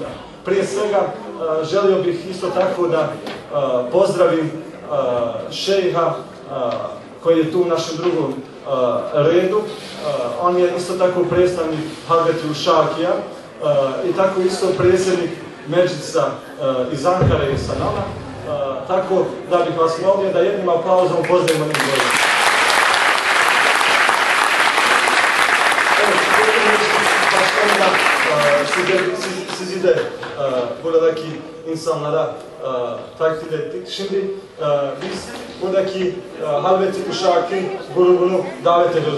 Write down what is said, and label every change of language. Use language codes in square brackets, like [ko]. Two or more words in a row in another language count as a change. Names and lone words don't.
[bs] Prije svega želio bih isto tako da pozdravim šejha koji je tu u našem drugom redu. On je isto tako predstavnik Hulveti Uşakija i tako isto predsjednik Medžlisa iz Ankare i sa nama. Tako da bih vas molio da jednim aplauzom pozdravimo njih dvoje. [tr] Siz de buradaki insanlara takdir ettik. Şimdi biz buradaki Hulveti Uşaki grubunu davet ediyoruz.